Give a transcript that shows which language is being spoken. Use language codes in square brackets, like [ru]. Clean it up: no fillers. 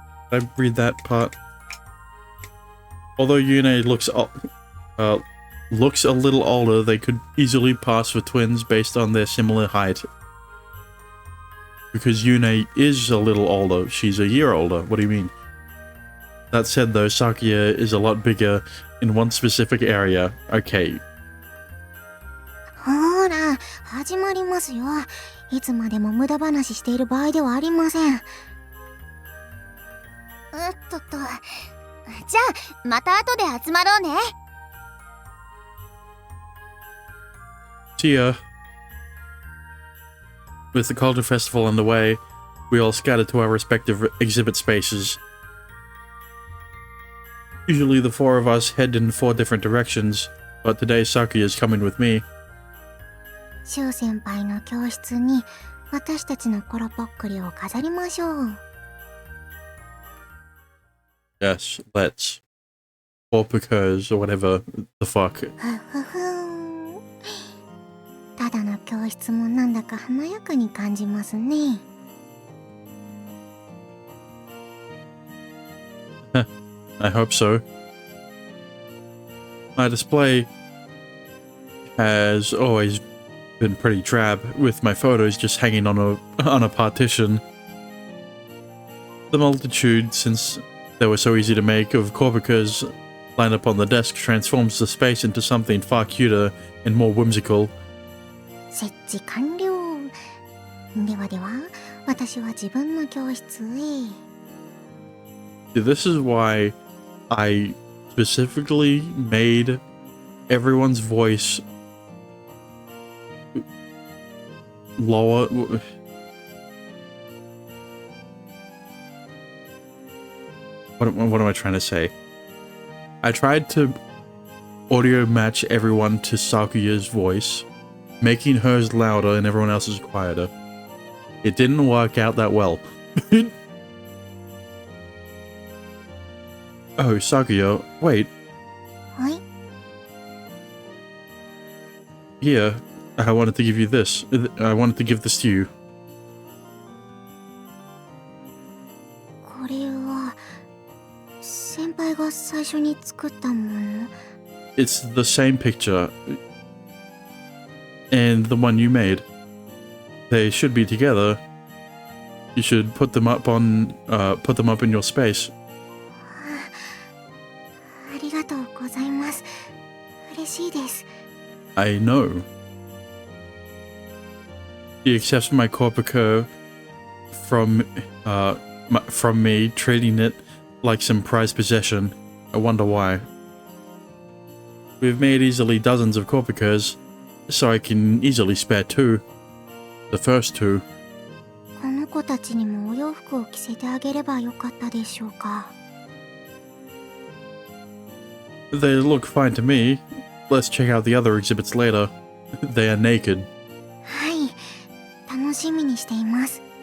[en] Did I read that part? Although Yune looks a little older, they could easily pass for twins based on their similar height. Because Yune is a little older, she's a year older. What do you mean? That said though, Sakuya is a lot bigger in one specific area. Okay. [ja] ほら、始まりますよ。いつまでも無駄話している場合ではありません。じゃあまた後で集まろうね。 [en] See ya. With the Culture Festival underway, we all scatter to our respective exhibit spaces. Usually the four of us head in 4 different directions, but today Sakuya is coming with me. [ja] シュウ先輩の教室に私たちのコロポックリを飾りましょう。 [en] Yes, let's. Or because, or whatever the fuck. ふふふん。 [ja] ただの教室もなんだか華やかに感じますね。 [en] I hope so. My display has always been pretty drab, with my photos just hanging on a partition. The multitude, since they were so easy to make, of Corpicas lined up on the desk transforms the space into something far cuter and more whimsical. [ja] 設置完了。ではでは、私は自分の教室へ。 [en] This is why I specifically made everyone's voice lower. What am I trying to say? I tried to audio match everyone to Sakuya's voice, making hers louder and everyone else's quieter. It didn't work out that well. Oh, Sakuya, wait. [ja] はい。 [en] Here, I wanted to give you this. I wanted to give this to you. [ja] これは先輩が最初に作ったもの。 [en] It's the same picture and the one you made. They should be together. You should put them up in your space. [ja] ありがとうございます。嬉しいです。 [en] I know. She accepts my Corpico from me, treating it like some prized possession. I wonder why. We've made easily dozens of Corpicos, so I can easily spare 2. The first 2. [ja] この子たちにもお洋服を着せてあげればよかったでしょうか。 [en] They look fine to me. Let's check out the other exhibits later. They are naked. [ja] はい、楽しみにしています。